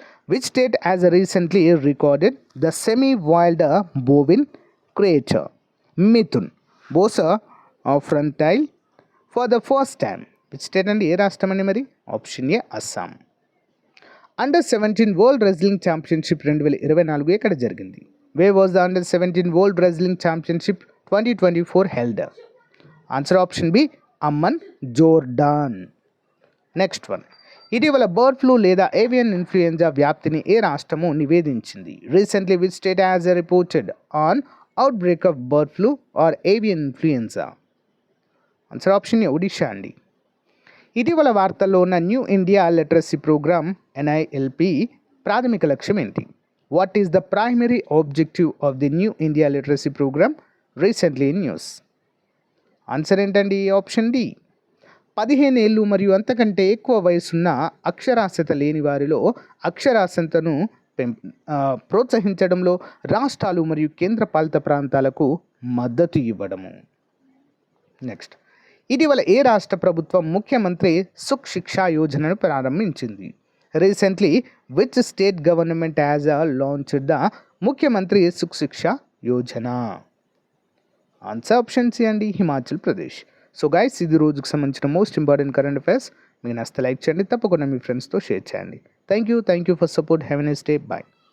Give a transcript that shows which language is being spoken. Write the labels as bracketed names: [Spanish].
[English] Which state has recently recorded the semi wild bovine creature mithun Bos frontalis for the first time? Which state అండి? [Telugu] ఏ రాష్ట్రం అండి మరి? Option ఏ Assam. అండర్-17 world wrestling championship 2024 ఎక్కడ జరిగింది? [English] Where was the Under-17 World Wrestling Championship 2024 held? Answer option B, Amman, Jordan. Next one. [Telugu] ఇటీవల bird flu లేదా avian influenza వ్యాప్తిని ఏ రాష్ట్రము నివేదించింది? [English] Recently which state has reported an outbreak of bird flu or avian influenza? [Telugu] Answer option ఏ Odisha అండి. ఇటీవల వార్తల్లో ఉన్న new India literacy programme NILP ప్రాథమిక లక్ష్యం ఏంటి? [English] What is the primary objective of the New India Literacy Program recently in news? [Telugu] Answer ఏంటండి? Option D. 15 ఏళ్ళు మరియు అంతకంటే ఎక్కువ వయసున్న అక్షరాస్యత లేని వారిలో అక్షరాస్యతను ప్రోత్సహించడంలో రాష్ట్రాలు మరియు కేంద్రపాలిత ప్రాంతాలకు మద్దతు ఇవ్వడము. నెక్స్ట్. ఇటీవల ఏ రాష్ట్ర ప్రభుత్వం ముఖ్యమంత్రి సుఖ్ శిక్షా యోజనను ప్రారంభించింది? [English] Recently, which state government has launched the Mukhyamantri Sukh Shiksha Yojana? Answer option C అండి, Himachal Pradesh. So guys, [Telugu] ఇది రోజుకు సంబంధించిన [English] Most important current affairs. [Telugu] మీకు నచ్చితే లైక్ చేయండి, తప్పకుండా మీ ఫ్రెండ్స్తో షేర్ చేయండి. [English] Thank you for support. Have a nice day. Bye.